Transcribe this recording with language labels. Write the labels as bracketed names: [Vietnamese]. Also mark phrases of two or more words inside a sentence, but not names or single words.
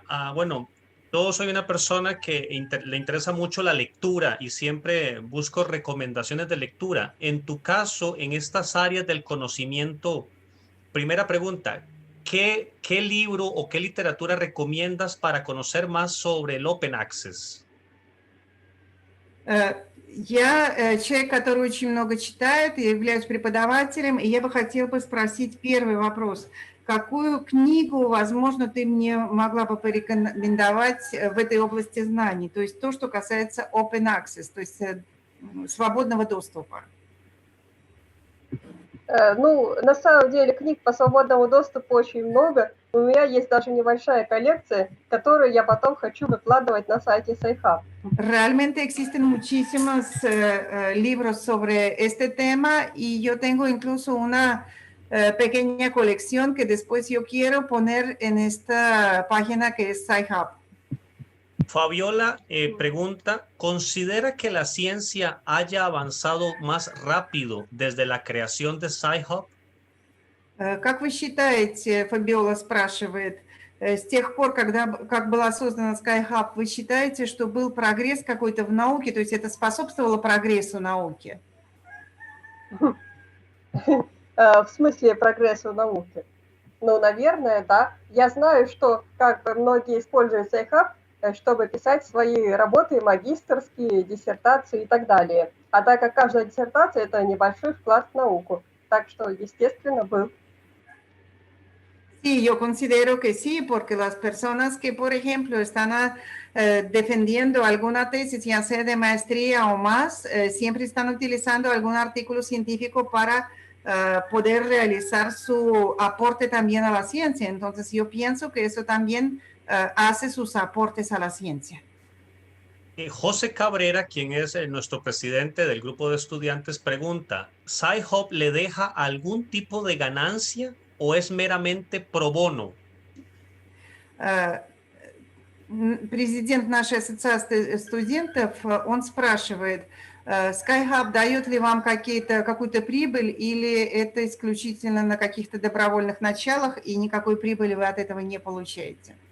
[Spanish] Bueno, yo soy una persona que le interesa mucho la lectura y siempre busco recomendaciones de lectura. En tu caso, en estas áreas del conocimiento, primera pregunta, ¿qué libro o qué literatura recomiendas para conocer más sobre el [English] Open Access? [Russian] Я человек, который очень много читает, я являюсь преподавателем, и я бы хотела бы спросить первый вопрос. Какую книгу, возможно, ты мне могла бы порекомендовать в этой области знаний? То есть то, что касается [English] Open Access, [Russian] то есть свободного доступа. Ну, на самом деле книг по свободному доступу очень много. У меня есть даже небольшая коллекция, которую я потом хочу выкладывать на сайте Sci-Hub. [Spanish] Realmente existen muchísimos libros sobre este tema y yo tengo incluso una pequeña colección que después yo quiero poner en esta página que es Sci-Hub. Fabiola pregunta, ¿considera que la ciencia haya avanzado más rápido desde la creación de Sci-Hub? [Russian] Как вы считаете, Фабиола спрашивает, с тех пор, как была создана Sci-Hub, вы считаете, что был прогресс какой-то в науке, то есть это способствовало прогрессу науки? В смысле прогрессу науки? Ну, наверное, да. Я знаю, что как бы многие используют Sci-Hub, чтобы писать свои работы, магистерские, диссертации и так далее. А так как каждая диссертация – это небольшой вклад в науку. Так что, естественно, был. [Spanish] Sí, yo considero que sí, porque las personas que, por ejemplo, están defendiendo alguna tesis, ya sea de maestría o más, siempre están utilizando algún artículo científico para poder realizar su aporte también a la ciencia. Entonces, yo pienso que eso también hace sus aportes a la ciencia. José Cabrera, quien es nuestro presidente del grupo de estudiantes, pregunta, ¿Sci-Hub le deja algún tipo de ganancia o es meramente [Latin] pro bono? [Russian] Президент нашей ассоциации студентов, он спрашивает, Sci-Hub дает ли вам какую-то прибыль или это исключительно на каких-то добровольных началах и никакой прибыли вы от этого не получаете?